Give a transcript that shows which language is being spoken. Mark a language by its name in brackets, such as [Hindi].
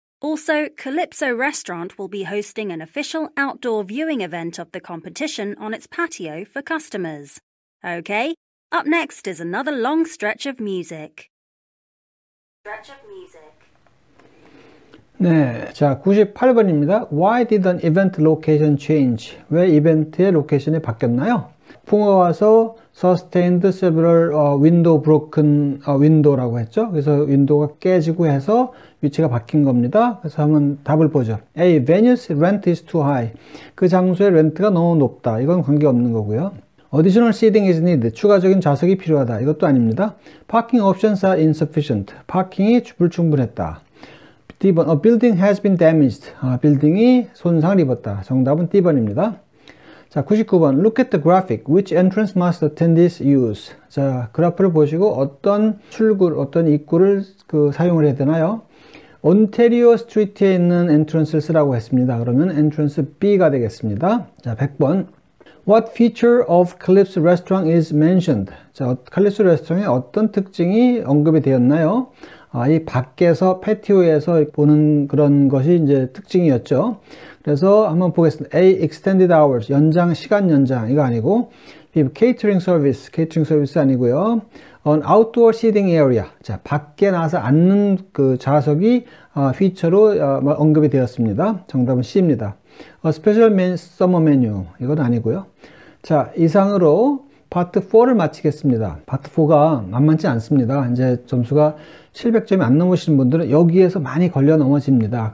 [English] Also, Calypso Restaurant will be hosting an official outdoor viewing event of the competition on its patio for customers. Okay, up next is another long stretch of music. [Korean] 네, 자 98번입니다. [English] Why did an event location change? [Korean] 왜 이벤트의 로케이션이 바뀌었나요? 풍어가 와서 [English] sustained several window broken window [Korean] 라고 했죠. 그래서 윈도우가 깨지고 해서 위치가 바뀐 겁니다. 그래서 한번 답을 보죠. [English] A. Venue's rent is too high. [Korean] 그 장소의 렌트가 너무 높다. 이건 관계없는 거고요. [English] Additional seating is needed. [Korean] 추가적인 좌석이 필요하다. 이것도 아닙니다. [English] Parking options are insufficient. [Korean] 파킹이 불충분했다. [English] D번, A building has been damaged. [Korean] 빌딩이 손상을 입었다. 정답은 D번입니다. 자, 99번. [English] Look at the graphic. Which entrance must attendees use? [Korean] 자, 그래프를 보시고 어떤 출구, 어떤 입구를 사용을 해야 되나요? 온테리오 스트리트에 있는 엔트런스를 쓰라고 했습니다. 그러면 엔트런스 B가 되겠습니다. 자, 100번. [English] What feature of Calypso Restaurant is mentioned? [Korean] 자, 칼립소 레스토랑의 어떤 특징이 언급이 되었나요? 이 밖에서 패티오에서 보는 그런 것이 이제 특징이었죠. 그래서 한번 보겠습니다. [English] A. Extended hours. [Korean] 연장, 시간 연장. 이거 아니고. [English] B. Catering service. Catering service [Korean] 아니고요. [English] An outdoor seating area. [Korean] 자, 밖에 나서 앉는 그 좌석이 피처로 언급이 되었습니다. 정답은 C입니다. [English] A special summer menu. [Korean] 이건 아니고요. 자, 이상으로 파트 4를 마치겠습니다. 파트 4가 만만치 않습니다. 이제 점수가 700점이 안 넘으시는 분들은 여기에서 많이 걸려 넘어집니다.